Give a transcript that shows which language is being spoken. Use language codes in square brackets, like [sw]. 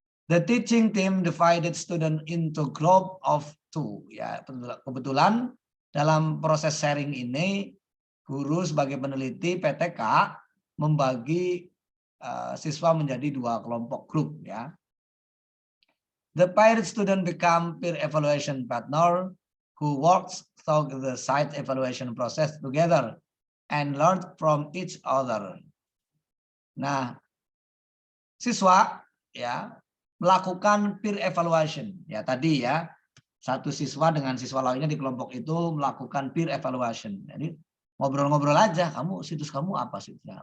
[en] The teaching team divided student into group of 2. [id] Ya, kebetulan dalam proses sharing ini guru sebagai peneliti PTK membagi siswa menjadi 2 kelompok grup, ya. [en] The paired student become peer evaluation partner who works through the site evaluation process together and learn from each other. [id] Nah, siswa, ya, melakukan peer evaluation, ya, tadi, ya, satu siswa dengan siswa lainnya di kelompok itu melakukan peer evaluation. Jadi ngobrol-ngobrol aja, kamu situs kamu apa situsnya?